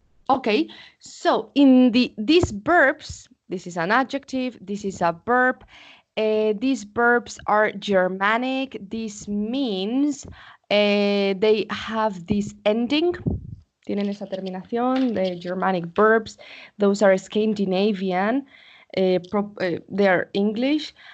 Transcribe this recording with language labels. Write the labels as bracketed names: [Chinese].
[English] Okay, so in these verbs, this is an adjective, this is a verb. These verbs are Germanic. This means they have this ending. [Spanish] Tienen esa terminación, [English] the Germanic verbs. Those are Scandinavian. They are English.